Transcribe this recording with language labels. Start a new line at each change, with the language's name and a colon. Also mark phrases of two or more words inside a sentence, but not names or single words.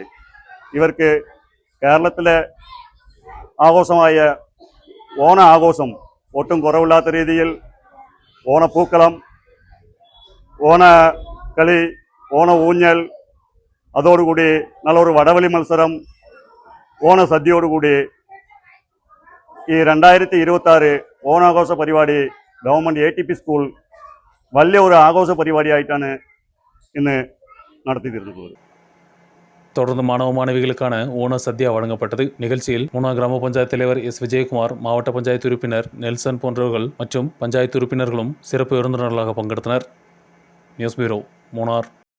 Malayalam: ഇവർക്ക് കേരളത്തിലെ ആഘോഷമായ ഓണ ആഘോഷം ഒട്ടും കുറവില്ലാത്ത രീതിയിൽ ഓണപ്പൂക്കളം, ഓണക്കളി, ഓണ ഊഞ്ഞൽ, അതോടുകൂടി നല്ലൊരു വടവലി മത്സരം, ഓണസദ്യയോടുകൂടി ഈ 2026 ഓണാഘോഷ പരിപാടി ഗവൺമെൻറ് ATP സ്കൂൾ വലിയ ഒരു ആഘോഷ പരിപാടിയായിട്ടാണ് ഇന്ന് നടത്തി തീർന്നത്.
Tamil: தொடர்ந்து மாணவ மாணவிகளுக்கான ஓண சத்யா வழங்கப்பட்டது. நிகழ்ச்சியில் மூணார் கிராம பஞ்சாயத்து தலைவர் S. விஜயகுமார், மாவட்ட பஞ்சாயத்து உறுப்பினர் நெல்சன் போன்றவர்கள் மற்றும் பஞ்சாயத்து உறுப்பினர்களும் சிறப்பு விருந்தினர்களாக பங்கெடுத்தனர்.
English: news bureau,
Tamil: மூணார்.